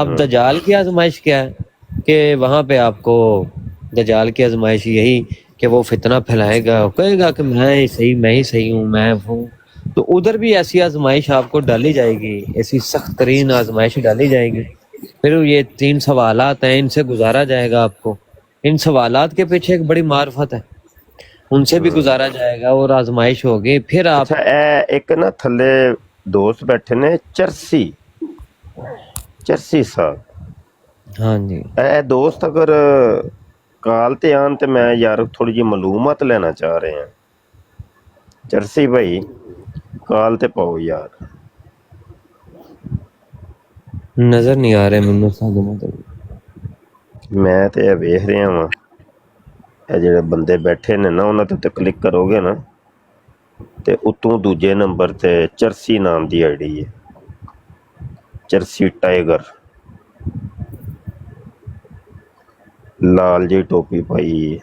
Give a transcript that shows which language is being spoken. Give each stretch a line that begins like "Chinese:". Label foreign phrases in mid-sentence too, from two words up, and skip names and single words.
Urdu: اب دجال کی آزمائش کیا ہے کہ وہاں پے آپ کو دجال کی آزمائش یہی کہ وہ فتنہ پھیلائے گا، کہے گا کہ میں ہی صحیح ہوں، میں ہوں. تو ادھر بھی ایسی آزمائش آپ کو ڈالی جائے گی، ایسی سخت ترین آزمائش ڈالی جائے گی. پھر یہ 3 سوالات ہیں، ان سے گزارا جائے گا آپ کو. ان سوالات کے پیچھے ایک بڑی معرفت ہے، ان سے بھی گزارا جائے گا اور آزمائش ہوگی. پھر آپ
Punjabi: ਅੱਛਾ, ਇਹ ਇੱਕ ਨਾ ਥੱਲੇ ਦੋਸਤ ਬੈਠੇ ਨੇ ਚਰਸੀ ਸਾਹਿਬ।
Urdu: ہاں جی,
Punjabi: ਇਹ ਦੋਸਤ ਅਗਰ ਕਾਲ ਤੇ ਆਣ ਤੇ ਮੈਂ ਯਾਰ ਥੋੜੀ ਜਿਹੀ ਮਾਲੂਮਾਤ ਲੈਣਾ ਚਾਹ ਰਹੇ ਹਾਂ। ਚਰਸੀ ਭਾਈ ਕਾਲ ਤੇ ਪਾਓ ਯਾਰ। ਨਜ਼ਰ ਨਹੀਂ ਆ ਰਹੇ ਮੈਨੂੰ ਸਾਡੇ ਮੋਹਤਰਮ। ਮੈਂ ਤੇ ਇਹ ਵੇਖ ਰਿਹਾ ਵਾਂ, ਇਹ ਜਿਹੜੇ ਬੰਦੇ ਬੈਠੇ ਨੇ ਨਾ ਉਹਨਾਂ ਤੇ ਕਲਿੱਕ ਕਰੋਗੇ ਨਾ ਤੇ ਉਤੋਂ ਦੂਜੇ ਨੰਬਰ ਤੇ ਚਰਸੀ ਨਾਮ ਦੀ ਆਈਡੀ ਹੈ, ਚਰਸੀ ਟਾਈਗਰ, ਲਾਲ ਜੀ ਟੋਪੀ ਪਾਈ।